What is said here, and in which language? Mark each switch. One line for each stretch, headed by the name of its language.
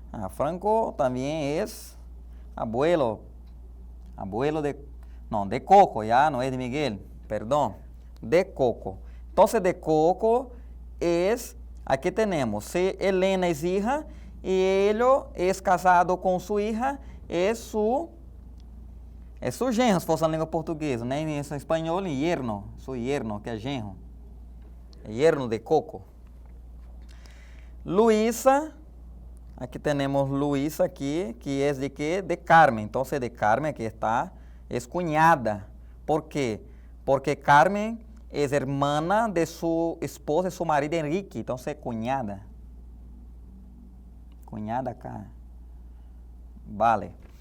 Spanish: Franco también es abuelo de Coco, ya no es de Miguel, perdón, de Coco. Entonces de Coco es, aquí tenemos, si Elena es hija y él es casado con su hija, es su genro,
Portuguese: se fosse na língua portuguesa, né? Em espanhol, yerno, su yerno, que é genro.
Spanish: Yerno de Coco. Luisa. Aquí tenemos Luisa aquí, que es de qué? De Carmen. Entonces de Carmen aquí está, es cuñada. ¿Por qué? Porque Carmen es hermana de su esposo, de su marido Enrique. Entonces cuñada. Cuñada acá. Vale.